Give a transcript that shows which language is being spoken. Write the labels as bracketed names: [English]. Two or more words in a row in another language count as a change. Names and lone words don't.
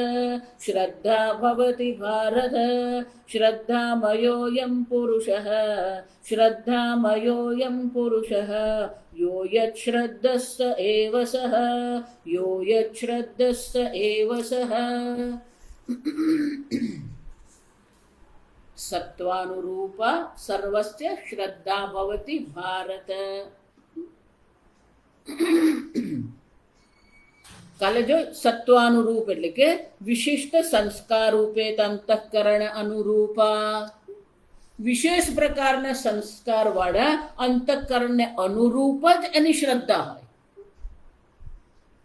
[Sanskrit] श्रद्धामयोऽयं पुरुषः यो यच्छ्रद्धस्त एव सः सत्वानुरूपा सर्वस्य श्रद्धा भवति भारत। [Gujarati] કાલે જો સત્વાનુરૂપ એટલે કે વિશિષ્ટ સંસ્કાર રૂપે અંતઃકરણ અનુરૂપા, વિશેષ પ્રકારના સંસ્કારવાળા અંતઃકરણને અનુરૂપ જ એની શ્રદ્ધા હોય.